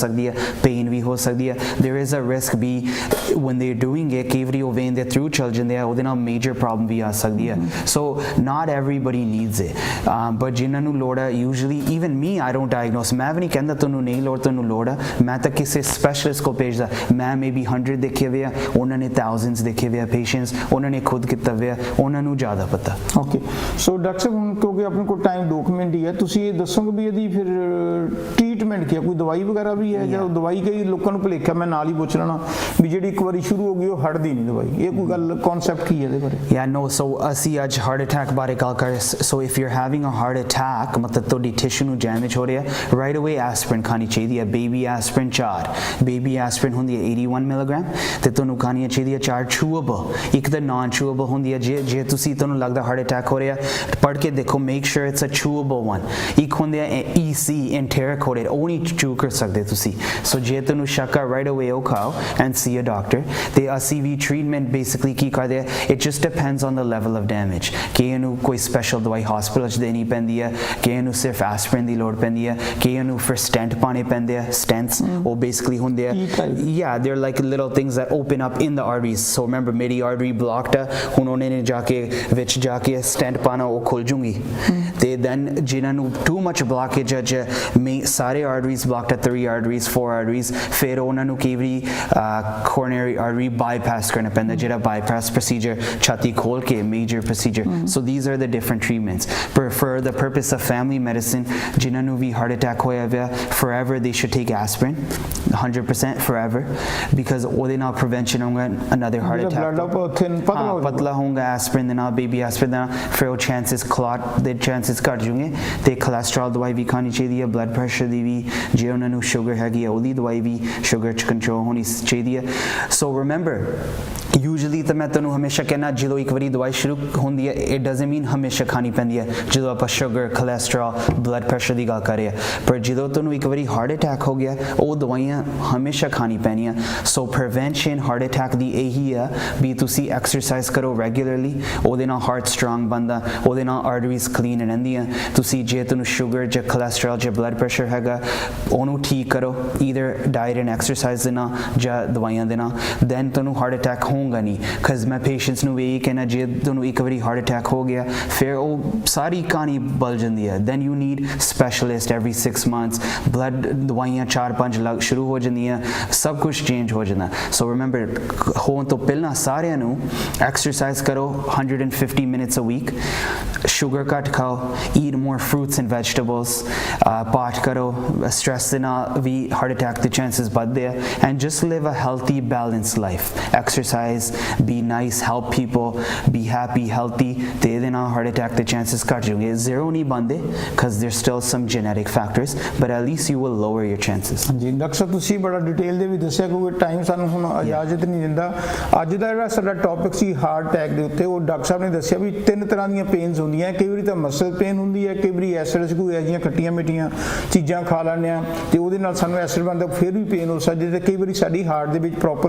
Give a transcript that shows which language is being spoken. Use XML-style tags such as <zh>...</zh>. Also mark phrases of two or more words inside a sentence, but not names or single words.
<pa>ਸਕਦੀ ਹੈ ਪੇਨ ਵੀ ਹੋ ਸਕਦੀ ਹੈ</pa> <en>there is a risk</en> <pa>ਵੀ</pa> <en>when they're doing it</en> <pa>ਕਈ ਵਾਰੀ ਉਹ ਵੇਨ ਦੇ ਥਰੂ ਚੱਲ ਜਾਂਦੇ ਆ ਉਹਦੇ ਨਾਲ ਮੇਜਰ ਪ੍ਰੋਬਲਮ ਵੀ ਆ ਸਕਦੀ ਹੈ</pa> <en>so not everybody needs it but</en> <pa>ਜਿਨ੍ਹਾਂ ਨੂੰ ਲੋੜ ਹੈ</pa> <en>usually even me I don't diagnose</en> <pa>ਮੈਂ ਵੀ ਨਹੀਂ ਕਹਿੰਦਾ ਤੁਹਾਨੂੰ ਨਹੀਂ ਲੋੜ ਤੁਹਾਨੂੰ ਲੋੜ ਹੈ ਮੈਂ ਤਾਂ ਕਿਸੇ ਸਪੈਸ਼ਲਿਸਟ ਕੋਲ ਭੇਜਦਾ ਮੈਂ maybe 100 ਦੇਖੇ ਹੋਏ ਆ ਉਹਨਾਂ ਨੇ thousands ਦੇਖੇ ਹੋਏ ਆ ਪੇਸ਼ੈਂਟਸ ਉਹਨਾਂ ਨੇ ਖੁਦ ਕੀਤਾ ਹੋਇਆ ਉਹਨਾਂ ਨੂੰ ਜ਼ਿਆਦਾ ਪਤਾ</pa> <en>okay so</en> <pa>ਡਾਕਟਰ ਸਾਹਿਬ ਹੁਣ ਕਿਉਂਕਿ ਆਪਣੇ ਕੋਲ ਟਾਈਮ 2 ਮਿੰਟ ਹੀ ਹੈ ਤੁਸੀਂ ਇਹ ਦੱਸੋਗੇ ਵੀ ਇਹਦੀ ਫਿਰ ਟ੍ਰੀਟਮੈਂਟ ਕੀ ਹੈ ਕੋਈ ਦਵਾਈ ਵਗੈਰਾ ਵੀ ਹੈ ਜਾਂ ਦਵਾਈ ਕਈ ਲੋਕਾਂ ਨੂੰ ਭੁਲੇਖਾ ਮੈਂ ਨਾਲ ਹੀ ਪੁੱਛ ਲੈਣਾ ਵੀ ਜਿਹੜੀ ਇੱਕ ਵਾਰੀ ਸ਼ੁਰੂ ਹੋ ਗਈ ਉਹ ਹਟਦੀ ਨਹੀਂ ਦਵਾਈ ਇਹ ਕੋਈ ਗੱਲ ਕਨਸੈਪਟ ਕੀ ਹੈ ਇਹਦੇ ਬਾਰੇ</pa> <en>Yeah, no, so</en> <pa>ਅਸੀਂ ਅੱਜ</pa> <en>heart attack</en> <pa>ਬਾਰੇ ਗੱਲ ਕਰ ਰਹੇ</pa> <en>so if you're having a heart attack</en> <pa>ਮਤਲਬ ਤੁਹਾਡੀ ਟਿਸ਼ੂ ਨੂੰ ਡੈਮੇਜ ਹੋ ਰਿਹਾ</pa> <en>right away</en> <pa>ਐਸਪਰਿਨ ਖਾਣੀ ਚਾਹੀਦੀ ਹੈ</pa> <en>baby aspirin</en> <pa>4</pa> <en>baby aspirin</en> <pa>ਹੁੰਦੀ ਹੈ 81 ਮਿਲੀਗ੍ਰਾਮ ਤੇ ਤੁਹਾਨੂੰ ਖਾਣੀ ਚਾਹੀਦੀ ਹੈ 4 ਚੂਏਬਲ ਇੱਕ ਤਾਂ</pa> <en>non chewable</en> <pa>ਹੁੰਦੀ ਹੈ ਜੇ ਤੁਸੀਂ ਤੁਹਾਨੂੰ ਲੱਗਦਾ</pa> <en>heart attack</en> <pa>ਹੋ ਰਿਹਾ ਪੜ੍ਹ ਕੇ ਦੇਖੋ</pa> <en>make sure it's a chewable one</en> <pa>ਇੱਕ ਹੁੰਦੀ ਹੈ</pa> <en>EC enteric coated</en> <pa>ਉਹ ਨਹੀਂ ਚੂ ਕਰ ਸਕਦੇ ਤੁਸੀਂ ਸੋ ਜੇ ਤੁਹਾਨੂੰ ਸ਼ੱਕ ਆ</pa> <en>right away</en> <pa>ਉਹ ਖਾਓ</pa> <en>and see a doctor</en> <pa>ਤੇ ਅਸੀਂ ਵੀ</pa> <en>treatment basically</en> <pa>ਕੀ ਕਰਦੇ ਆ</pa> <en>it just depends on the level of damage</en> <pa>ਕਿ ਇਹਨੂੰ ਕੋਈ ਸਪੈਸ਼ਲ ਦਵਾਈ ਹਸਪੀਟਲ 'ਚ ਦੇਣੀ ਪੈਂਦੀ ਹੈ ਕਿ ਇਹਨੂੰ ਸਿਰਫ ਐਸਪਰਿਨ ਦੀ ਲੋੜ ਪੈਂਦੀ ਹੈ ਕਿ ਇਹਨੂੰ ਫਿਰ ਸਟੈਂਟ ਪਾਣੇ ਪੈਂਦੇ ਆ</pa> <en>stents ਉਹ basically</en> <pa>ਹੁੰਦੇ ਆ</pa> <en>yeah they're like little things that open up in the arteries so remember ਮੇਰੀ artery</en> <pa>blocked ਆ ਹੁਣ ਉਹਨੇ ਨੇ ਜਾ ਕੇ ਵਿੱਚ ਜਾ ਕੇ ਸਟੈਂਟ ਪਾਣਾ ਉਹ ਖੁੱਲ ਜੂਗੀ ਤੇ then ਜਿਨ੍ਹਾਂ ਨੂੰ</pa> <en>too much blockage</en> <pa>ਅੱਜ ਸਾਰੇ</pa> <en>arteries blocked</en> <pa>ਆ</pa> <en>3 arteries 4 arteries</en> <pa>ਫਿਰ ਉਹਨਾਂ ਨੂੰ ਕਈ ਵਾਰੀ</pa> <en>coronary artery bypass</en> <pa>ਕਰਨਾ ਪੈਂਦਾ ਜਿਹੜਾ</pa> <en>bypass procedure</en> <pa>ਛਾਤੀ ਖੋਲ ਕੇ</pa> <en>major procedure so these are the different treatments for the purpose of family medicine</en> <pa>ਜਿਨ੍ਹਾਂ ਨੂੰ ਵੀ</pa> <en>heart attack</en> <pa>ਹੋਇਆ ਹੋਇਆ</pa> <en>forever they should take aspirin 100% forever because</en> <pa>ਉਹਦੇ ਨਾਲ prevention ਹੋਊਗਾ</pa> <en>another heart attack</en> <pa>ਪਤਲਾ ਹੋਊਗਾ aspirin ਦੇ ਨਾਲ</pa> <en>baby aspirin</en> <pa>ਦੇ ਨਾਲ ਫਿਰ ਉਹ</pa> <en>chances clot</en> <pa>ਦੇ chances ਘੱਟ ਜੂਗੇ ਤੇ cholesterol ਦਵਾਈ ਵੀ ਖਾਣੀ ਚਾਹੀਦੀ ਹੈ</pa> <en>blood pressure</en> <pa>ਦੀ ਵੀ ਜੇ ਉਹਨਾਂ ਨੂੰ sugar ਹੈਗੀ ਹੈ ਉਹਦੀ ਦਵਾਈ ਵੀ sugar 'ਚ control ਹੋਣੀ ਚਾਹੀਦੀ ਹੈ</pa> <en>so remember usually</en> <pa>ਤਾਂ ਮੈਂ ਤੁਹਾਨੂੰ ਹਮੇਸ਼ਾ ਕਹਿਣਾ ਜਦੋਂ ਇੱਕ ਵਾਰੀ ਦਵਾਈ ਸ਼ੁਰੂ ਹੁੰਦੀ ਹੈ</pa> <en>it doesn't mean</en> <pa>ਹਮੇਸ਼ਾ ਖਾਣੀ ਪੈਂਦੀ ਹੈ ਜਦੋਂ ਆਪਾਂ</pa> <en>sugar cholesterol blood pressure</en> <pa>ਦੀ ਗੱਲ ਕਰ ਰਹੇ ਹਾਂ ਪਰ ਜਦੋਂ ਤੁਹਾਨੂੰ ਇੱਕ ਵਾਰੀ</pa> <en>heart attack</en> <pa>ਹੋ ਗਿਆ ਉਹ ਦਵਾਈਆਂ ਹਮੇਸ਼ਾ ਖਾਣੀ ਪੈਣੀਆਂ</pa> <en>so prevention heart attack</en> <pa>ਦੀ ਇਹੀ ਆ ਵੀ ਤੁਸੀਂ exercise ਕਰੋ regularly ਉਹਦੇ ਨਾਲ</pa> <en>heart strong</en> <pa>ਬਣਦਾ ਉਹਦੇ ਨਾਲ</pa> <en>arteries clean</en> <pa>ਰਹਿੰਦੀਆਂ ਤੁਸੀਂ ਜੇ ਤੁਹਾਨੂੰ sugar ਜਾਂ cholesterol ਜਾਂ</pa> <en>blood pressure</en> <pa>ਹੈਗਾ ਉਹਨੂੰ ਠੀਕ ਕਰੋ</pa> <en>either diet and exercise</en> <pa>ਦੇ ਨਾਲ ਜਾਂ ਦਵਾਈਆਂ ਦੇ ਨਾਲ then ਤੁਹਾਨੂੰ</pa> <en>heart attack</en> <pa>ਹੋਊਗਾ ਨਹੀਂ because ਮੈਂ patients ਨੂੰ ਵੀ ਇਹ ਕਹਿਣਾ ਜੇ ਤੁਹਾਨੂੰ ਇੱਕ ਵਾਰੀ</pa> <en>heart attack</en> <pa>ਹੋ ਗਿਆ ਫਿਰ ਉਹ ਸਾਰੀ ਕਹਾਣੀ ਬਦਲ ਜਾਂਦੀ ਹੈ</pa> <en>then you need specialist every 6 months blood</en> <pa>ਦਵਾਈਆਂ 4-5 ਲੱਗ ਸ਼ੁਰੂ ਹੋ ਜਾਂਦੀਆਂ ਸਭ ਕੁਝ ਚੇਂਜ ਹੋ ਜਾਂਦਾ</pa> <en>so remember</en> <pa>ਹੋਣ ਤੋਂ ਪਹਿਲਾਂ ਸਾਰਿਆਂ ਨੂੰ exercise ਕਰੋ 150</pa> <en>minutes a week sugar</en> <pa>ਘੱਟ ਖਾਓ</pa> <en>eat more fruits and vegetables</en> <pa>ਪਾਠ ਕਰੋ</pa> <en>stress</en> <pa>ਦੇ ਨਾਲ ਵੀ</pa> <en>heart attack ਦੇ chances</en> <pa>ਵੱਧਦੇ ਆ</pa> <en>and just live a healthy balanced life exercise be nice help people be happy healthy</en> <pa>ਤੇ ਇਹਦੇ ਨਾਲ</pa> <en>heart attack ਦੇ chances</en> <pa>ਘੱਟ ਜਾਣਗੇ</pa> <en>zero</en> <pa>ਨਹੀਂ ਬਣਦੇ</pa> <en>because there's still some genetic factors but at least you will lower your chances</en> <pa>ਜੀ ਡਾਕਟਰ ਸਾਹਿਬ ਤੁਸੀਂ ਬੜਾ ਡਿਟੇਲ ਦੇ ਵੀ ਦੱਸਿਆ ਕਿਉਂਕਿ ਟਾਈਮ ਸਾਨੂੰ ਹੁਣ ਇਜਾਜ਼ਤ ਨਹੀਂ ਦਿੰਦਾ ਅੱਜ ਦਾ ਜਿਹੜਾ ਸਾਡਾ ਟੌਪਿਕ ਸੀ</pa> <en>heart attack</en> <pa>ਦੇ ਉੱਤੇ ਉਹ ਡਾਕਟਰ ਸਾਹਿਬ ਨੇ ਦੱਸਿਆ ਵੀ 3 ਤਰ੍ਹਾਂ ਦੀਆਂ ਪੇਨਸ ਹੁੰਦੀਆਂ ਕਈ ਵਾਰੀ ਤਾਂ</pa> <en>muscle pain</en> <pa>ਹੁੰਦੀ ਹੈ ਕਈ ਵਾਰੀ ਐਸਿਡ ਕੋਈ ਇਹੋ ਜਿਹੀਆਂ ਖੱਟੀਆਂ ਮਿੱਠੀਆਂ ਚੀਜ਼ਾਂ ਖਾ ਲੈਂਦੇ ਹਾਂ ਤੇ ਉਹਦੇ ਨਾਲ ਸਾਨੂੰ ਐਸਿਡ ਬਣਦਾ ਫਿਰ ਵੀ ਪੇਨ ਹੋ ਸਕਦੀ ਤੇ ਕਈ ਵਾਰੀ ਸਾਡੀ ਹਾਰਟ ਦੇ ਵਿੱਚ ਪ੍ਰੋਪਰ</pa>